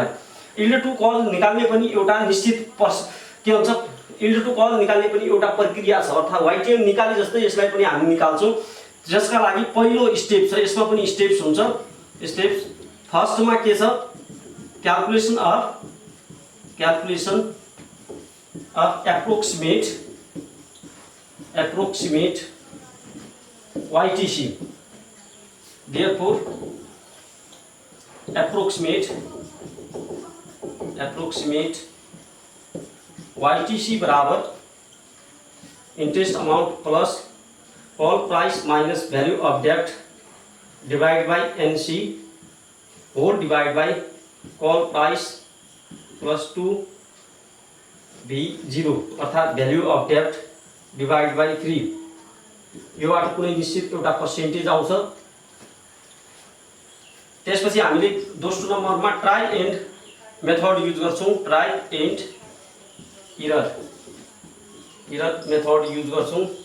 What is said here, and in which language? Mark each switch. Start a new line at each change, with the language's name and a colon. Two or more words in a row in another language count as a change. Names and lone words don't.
English: yield to call
Nepali: निकाल्ने पनि एउटा निश्चित के हुन्छ,
English: yield to call
Nepali: निकाल्ने पनि एउटा प्रक्रिया छ। अर्थात् YTM निकाले जस्तै यसलाई पनि हामी निकाल्छौँ, जसका लागि पहिलो स्टेप छ, यसमा पनि स्टेप्स हुन्छ। स्टेप्स फर्स्टमा के छ
English: calculation of approximate YTC, therefore approximate YTC बराबर interest amount plus call price minus value of debt divide by NC whole divide by call price plus
Nepali: 2V0 अर्थात्
English: value of debt divide by 3
Nepali: योबाट कुनै निश्चित एउटा पर्सेन्टेज आउँछ। त्यसपछि हामीले दोस्रो नम्बरमा
English: try and method
Nepali: युज गर्छौं।
English: try and error method
Nepali: युज गर्छौं।